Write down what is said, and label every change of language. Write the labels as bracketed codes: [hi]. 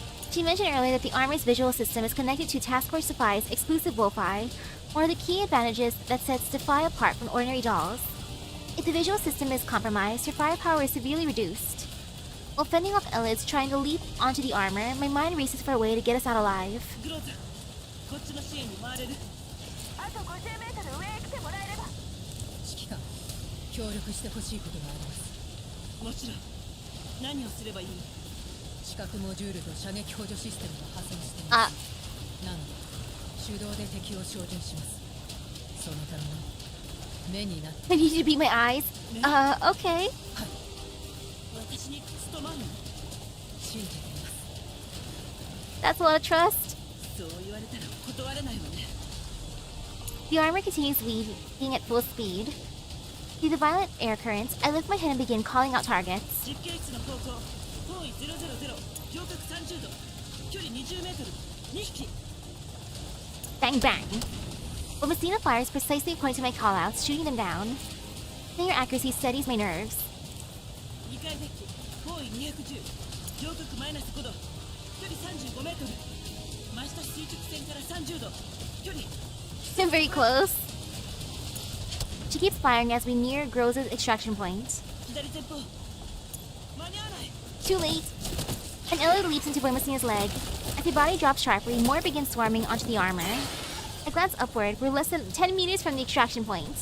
[en] She mentioned earlier that the armor's visual system is connected to Task Force Defy's exclusive Wi-Fi, one of the key advantages that sets Defy apart from ordinary dolls. If the visual system is compromised, her firepower is severely reduced. While fending off Elids trying to leap onto the armor, my mind races for a way to get us out alive. [ja] こっちの支援に回れる。あと50メートル上へ来てもらえれば。指揮官、協力してほしいことがあります。もちろん。何をすればいい？視覚モジュールと射撃補助システムが破損しています。なので手動で敵を照準します。そのための目になって。 [en] I need you to beat my eyes. Okay. [ja] はい。私に務まるの？信じています。 [en] That's a lot of trust. [ja] そう言われたら断れないわね。 [en] The armor continues weaving at full speed. Through the violent air currents, I lift my head and begin calling out targets. [ja] 実験室の方向、方位000、上角30度、距離20メートル、2匹。 [en] Bang bang. But Messina fires precisely according to my callouts, shooting them down. Seeing her accuracy steadies my nerves. [ja] 2階デッキ、方位210、上角マイナス5度、距離35メートル。真下垂直線から30度、距離。 [en] I'm very close. She keeps firing as we near Groza's extraction point. [ja] 左前方。間に合わない。 [en] Too late. An Ellie leaps into Messina's leg. As her body drops sharply, more begin swarming onto the armor. I glance upward. We're less than 10 meters from the extraction point.